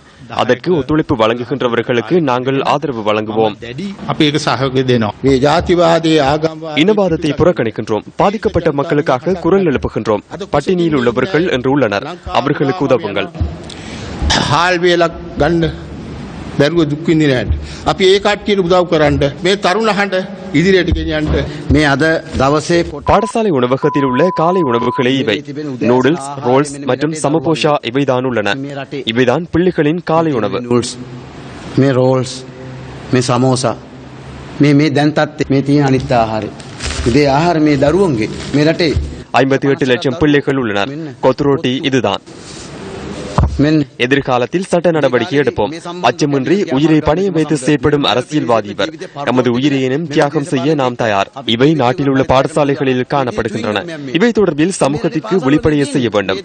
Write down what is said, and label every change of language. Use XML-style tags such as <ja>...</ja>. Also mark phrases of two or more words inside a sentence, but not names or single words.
<ta>அதற்கு ஒத்துழைப்பு வழங்குகின்றவர்களுக்கு நாங்கள் ஆதரவு வழங்குவோம். இனவாதத்தை புறக்கணிக்கின்றோம். பாதிக்கப்பட்ட மக்களுக்காக குரல் எழுப்புகின்றோம். பட்டினியில் உள்ளவர்கள் என்று உள்ளனர், அவர்களுக்கு உதவுங்கள்.</ta> <si>බැරුව දුක් විඳින අපි ඒ කට්ටියට උදව් කරන්න මේ තරුණහඬ ඉදිරියට ගෙනියන්න මේ අද දවසේ</si> <ta>பாடசாலை உணவகத்தில் உள்ள காலை உணவுகளே இவை. நூடுல்ஸ், ரோல்ஸ் மற்றும் சமபோஷா இவைதான் உள்ளன. இவைதான் பிள்ளைகளின் காலை உணவு.</ta> <si>මේ රෝල්ස්, මේ සමෝසා, මේ දැන් තත්ත්වයේ මේ තියෙන අනිත් ආහාරය. ඉතින් ආහාර මේ දරුවන්ගේ මේ රටේ</si> <ta>58 லட்சம் பிள்ளைகள் உள்ளனர். கொத்துரோட்டி இதுதான். எதிர்காலத்தில் சட்ட நடவடிக்கை எடுப்போம். அச்சமின்றி உயிரை பணையம் வைத்து செயற்படும் அரசியல்வாதி இவர். நமது உயிரையினும் தியாகம் செய்ய நாம் தயார். இவை நாட்டில் உள்ள பாடசாலைகளில் காணப்படுகின்றன. இவை தொடர்பில் சமூகத்திற்கு வெளிப்படைய செய்ய வேண்டும்.</ta>